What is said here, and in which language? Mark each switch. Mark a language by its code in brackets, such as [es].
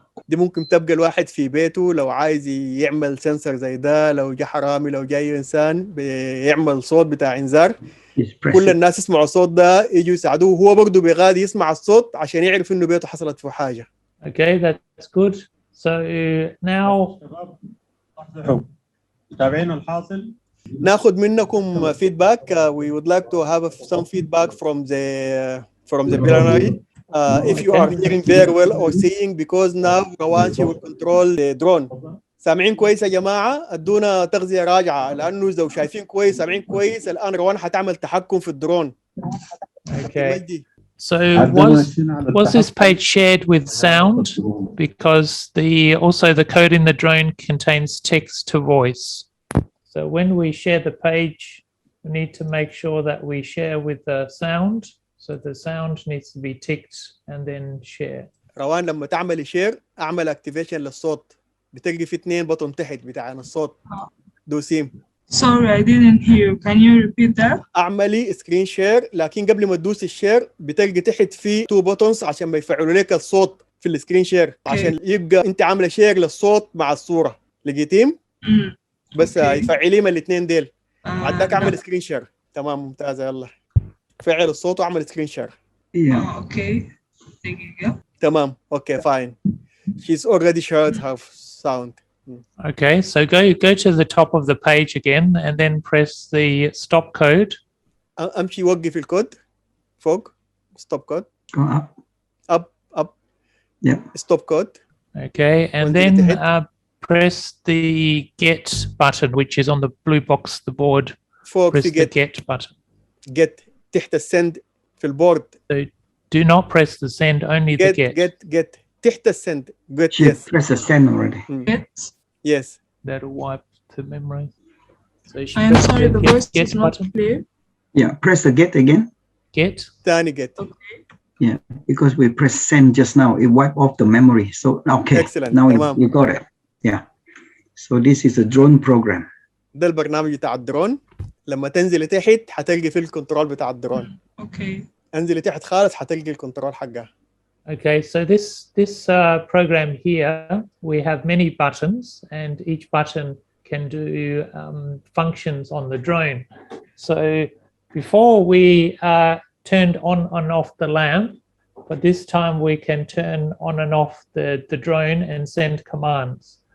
[ar] دي ممكن تبقى الواحد في بيته لو عايز يعمل سنسر زي ده، لو جاء حرامي لو جاي انسان بيعمل صوت بتاع انذار، كل الناس يسمعوا الصوت ده يجوا يساعدوه، هو برضه بيغادي يسمع الصوت عشان يعرف انه بيته حصلت فيه حاجة. [en] Okay, that's good. So now [ar] متابعين الحاصل. ناخذ منكم feedback. [en] We would like to have some feedback from the plenary. If you are hearing very well or seeing, because now Rawan she will control the drone. [ar] سامعين كويس يا جماعة؟ ادونا تغذية راجعة، لأنه إذا شايفين كويس سامعين كويس الآن روان حتعمل تحكم في الدرون. [en] Okay. So was this page shared with sound? Because the code in the drone contains text to voice. So when we share the page, we need to make sure that we share with the sound. So the sound needs to be ticked and then share. [ar] روان لما تعمل شير اعمل activation للصوت، بتلقي في 2 بطن تحت بتاعنا الصوت دوسيم. [en] Sorry, I didn't hear you. Can you repeat that? [ar] اعملي سكرين شير، لكن قبل ما تدوسي الشير بتلقي تحت في 2 بوتونز عشان ما يفعلوا لك الصوت في السكرين شير، عشان يبقى انت عامله شير للصوت مع الصوره. لقيتيم؟ بس يفعلي من الاثنين ديل. عداك اعمل سكرين شير. تمام ممتازه. يلا فعل الصوت واعمل سكرين شير. اوكي دقيقه. تمام اوكي [en] fine. She's already shared her sound. Okay, so go to the top of the page again and then press the stop code. [ar] امشي وقف الكود فوق. [en] stop code. Go up. Yeah. Stop code. Okay, and then press the get button, which is on the blue box, the board. [ar] فوق [en] press [ar] في [en] the get button. [ar] Get تحت السند في البورد. [en] So do not press the send, only the get. Get تحت السند. Good. She pressed the send already. Get. Yes. That'll wipe the memory. So I am sorry, the voice is not clear. Yeah, press the get again. Get. [ar] ثاني get. [en] Okay. Yeah, because we pressed send just now, it wiped off the memory. So okay. Excellent. Now you got it. Yeah. So this is a drone program. [ar] ده البرنامج بتاع الدرون. لما تنزل تحت حتلقي في الكنترول بتاع الدرون. [en] Okay. [ar] انزلي تحت خالص حتلقي الكنترول حقها. [en] Okay, so this program here, we have many buttons, and each button can do functions on the drone. So before we turned on and off the lamp, but this time we can turn on and off the drone and send commands.